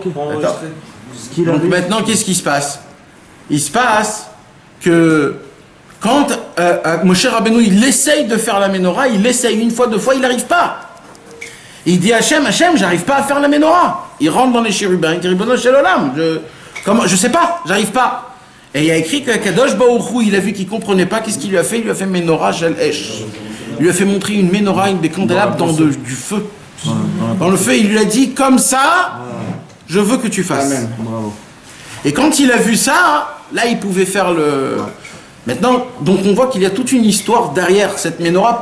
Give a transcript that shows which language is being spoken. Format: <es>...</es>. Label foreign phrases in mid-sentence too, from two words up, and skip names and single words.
<fr>D'accord. Ce qu'il Donc avait... maintenant, qu'est-ce qui se passe? Il se passe que Quand Moshe Rabbeinu, il essaye de faire la menorah, il essaye une fois, deux fois, il n'arrive pas. Il dit Hachem, j'arrive pas à faire la menorah. Il rentre dans les chérubins, il dit</fr> <he>ריבונו של עולם,</he> <fr>je sais pas, j'arrive pas. Et il y a écrit que</fr> <he>קדוש ברוך הוא,</he> <fr>il a vu qu'il comprenait pas, qu'est-ce qu'il lui a fait? Il lui a fait</fr> <he>מנורה של אש.</he> <fr>Il lui a fait montrer une menorah, une des candélabres dans du feu. Dans le feu, il lui a dit comme ça, je veux que tu fasses. Amen. Bravo. Et quand il a vu ça, là il pouvait faire le... Maintenant, donc on voit qu'il y a toute une histoire derrière cette menorah.</fr>